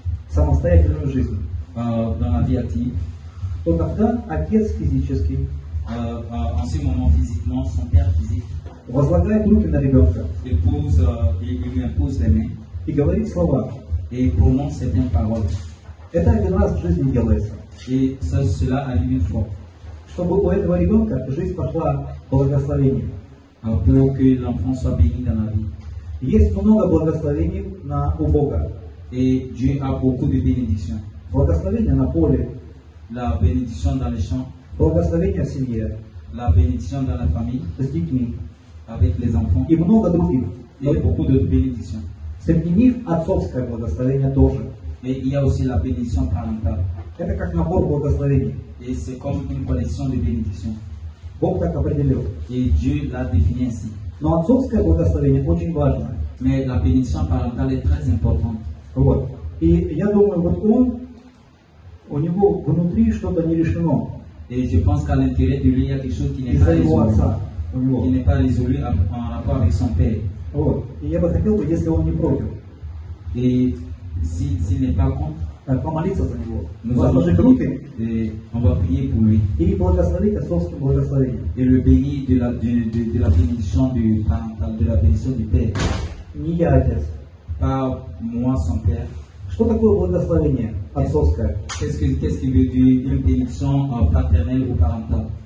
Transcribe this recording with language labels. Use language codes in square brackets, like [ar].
[ru] в самостоятельную жизнь, [fr] dans la vie active, [ru] то тогда отец физический [fr] en ce moment physiquement, son père physique, [ru] возлагает руки на ребенка [fr] il lui impose les mains [ru] и говорит слова. [fr] et prononce certaines paroles. [ru] Это один раз в жизни делается. [fr] Et cela arrive une fois. [ru] Чтобы у этого ребенка жизнь пошла в благословение. [fr] Pour que l'enfant soit béni dans la vie. [ru] Есть много благословений у Бога. [fr] Et Dieu a beaucoup de bénédictions. [ru] Благословение на поле, [fr] La bénédiction dans les champs, [ru] благословение в семье, [fr] la bénédiction dans la famille, [ru] с детьми [fr] avec les enfants, [ru] и много других. [fr] et beaucoup d'autres bénédictions. [ru] Среди них отцовское благословение тоже. [fr] Et il y a aussi la bénédiction parentale. [ru] Это как набор благословений. [fr] Et c'est comme une collection de bénédictions. [ru] Бог так определил. [fr] Et Dieu l'a défini ainsi. [ru] Но отцовское благословение очень важно. [fr] Mais la bénédiction parentale est très importante. [ru] Вот. И я думаю, вот у него внутри что-то не решено. [fr] Et je pense qu'à l'intérieur de lui, il y a quelque chose qui n'est pas [ru] Из-за его [fr] résolu. [ru] отца. У него. [fr] Qui n'est pas résolu en rapport avec son père. [ru] Вот. И я бы хотел, если он не против, [fr] Et s'il n'est pas contre, [ru] помолиться за него. [fr] nous allons [ru] Возложить руки [fr] prier, et on va prier pour lui. [ru] и благословить отцовским благословением. [fr] Et le bénir de la bénédiction du parental, de la bénédiction du père. [ru] Не я отец. [fr] Pas moi, son père. [ru] Что такое благословение отцовское? [fr] Qu'est-ce qui veut dire une bénédiction paternelle ou parentale?